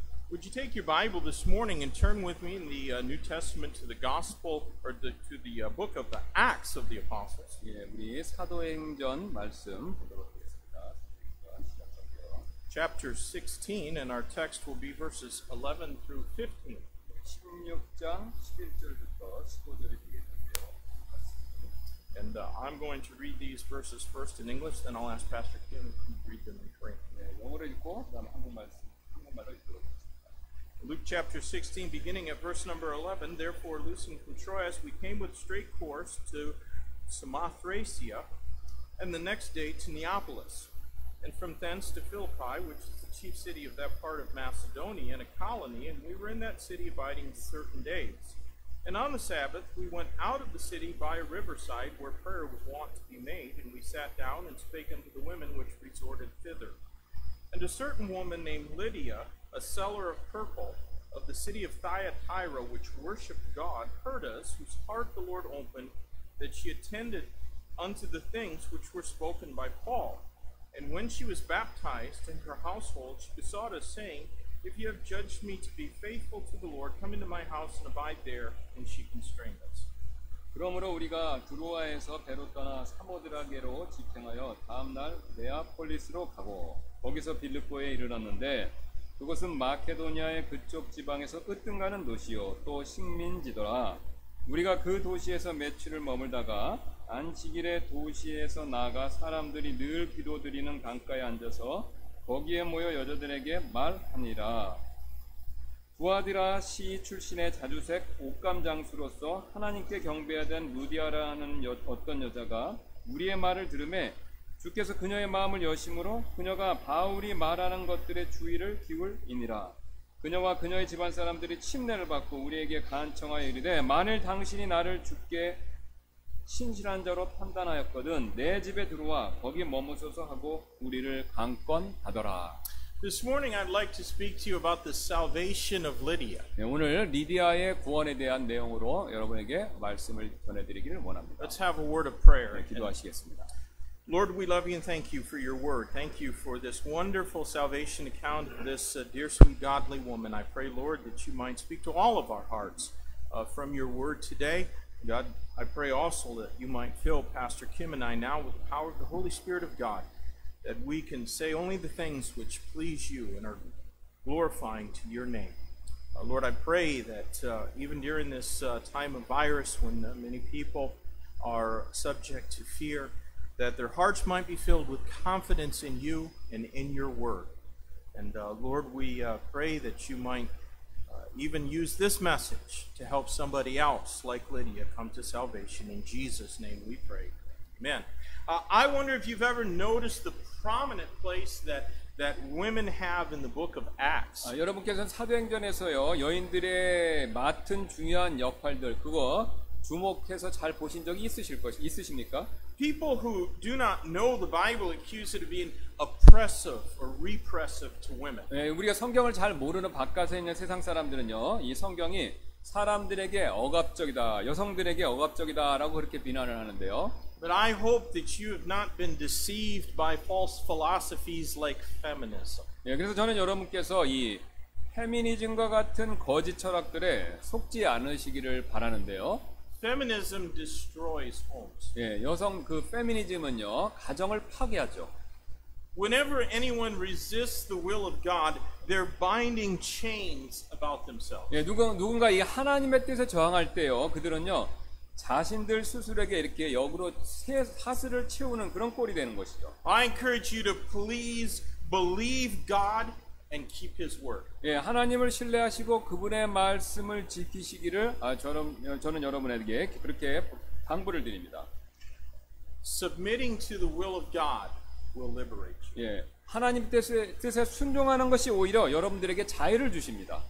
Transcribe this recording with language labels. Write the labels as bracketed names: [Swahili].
[English] Would you take your Bible this morning and turn with me in the New Testament to the Gospel, or to the book of the Acts of the Apostles? [Korean] 예, 우리 사도행전 말씀 보도록 하겠습니다. 사도행전 시작할게요. [English] Chapter 16, and our text will be verses 11 through 15. [Korean] 16장 11절부터 15절이 되겠는데요. [English] And I'm going to read these verses first in English, then I'll ask Pastor Kim to read them in Korean. [Korean] 네, 영어로 읽고 그다음 한국말로 읽도록 하겠습니다. [English] Luke chapter 16, beginning at verse number 11, therefore loosing from Troas, we came with straight course to Samothracia, and the next day to Neapolis, and from thence to Philippi, which is the chief city of that part of Macedonia, and a colony, and we were in that city abiding certain days. And on the Sabbath we went out of the city by a riverside where prayer was wont to be made, and we sat down and spake unto the women which resorted thither. And a certain woman named Lydia, a seller of purple, of the city of Thyatira, which worshipped God, heard us, whose heart the Lord opened, that she attended unto the things which were spoken by Paul. And when she was baptized in her household, she besought us, saying, If you have judged me to be faithful to the Lord, come into my house and abide there. And she constrained us. [Korean] 그러므로 우리가 두로아에서 배로 떠나 사모드라게로 직행하여 다음날 네아폴리스로 가고 거기서 빌립보에 이르렀는데 그곳은 마케도니아의 그쪽 지방에서 으뜸가는 도시요 또 식민지더라. 우리가 그 도시에서 며칠을 머물다가 안식일에 도시에서 나가 사람들이 늘 기도드리는 강가에 앉아서 거기에 모여 여자들에게 말하니라. 두아디라 시 출신의 자주색 옷감 장수로서 하나님께 경배하던 루디아라는 어떤 여자가 우리의 말을 들으매 주께서 그녀의 마음을 여심으로 그녀가 바울이 말하는 것들의 주의를 기울이니라. 그녀와 그녀의 집안 사람들이 침례를 받고 우리에게 간청하여 이르되 만일 당신이 나를 주께 신실한 자로 판단하였거든 내 집에 들어와 거기 머무소서 하고 우리를 강권하더라. [English] This morning I'd like to speak to you about the salvation of Lydia. [Korean] 네, 오늘 리디아의 구원에 대한 내용으로 여러분에게 말씀을 전해드리기를 원합니다. [English] Let's have a word of prayer. [Korean] 네, 기도하시겠습니다. [English] Lord, we love you and thank you for your word. Thank you for this wonderful salvation account of this dear, sweet, godly woman. I pray, Lord, that you might speak to all of our hearts from your word today. God, I pray also that you might fill Pastor Kim and I now with the power of the Holy Spirit of God, that we can say only the things which please you and are glorifying to your name. Lord, I pray that even during this time of virus when many people are subject to fear, that their hearts might be filled with confidence in you and in your word. And Lord, we pray that you might even use this message to help somebody else like Lydia come to salvation. In Jesus' name we pray. Amen. I wonder if you've ever noticed the prominent place that women have in the book of Acts. [Korean] 여러분께서는 사도행전에서요 여인들의 맡은 중요한 역할들 그거 주목해서 잘 보신 적이 있으십니까? [English] People who do not know the Bible accuse it of being oppressive or repressive to women. [Korean] 네, 우리가 성경을 잘 모르는 바깥에 있는 세상 사람들은요 이 성경이 사람들에게 억압적이다, 여성들에게 억압적이다라고 그렇게 비난을 하는데요. [English] But I hope that you have not been deceived by false philosophies like feminism. [Korean] 예, 그래서 저는 여러분께서 이 페미니즘과 같은 거짓 철학들에 속지 않으시기를 바라는데요. [English] Feminism destroys homes. [Korean] 예, 여성 그 페미니즘은요 가정을 파괴하죠. [English] Whenever anyone resists the will of God, they're binding chains about themselves. [Korean] 예, 누군가 이 하나님의 뜻에 저항할 때요, 그들은요 자신들 스스로에게 이렇게 역으로 사슬을 채우는 그런 꼴이 되는 것이죠. [English] I encourage you to please believe God and keep His word. [Korean] 예, 하나님을 신뢰하시고 그분의 말씀을 지키시기를 저는 여러분에게 그렇게 당부를 드립니다. [English] Submitting to the will of God will liberate you. [Korean] 예, 하나님 뜻에 순종하는 것이 오히려 여러분들에게 자유를 주십니다.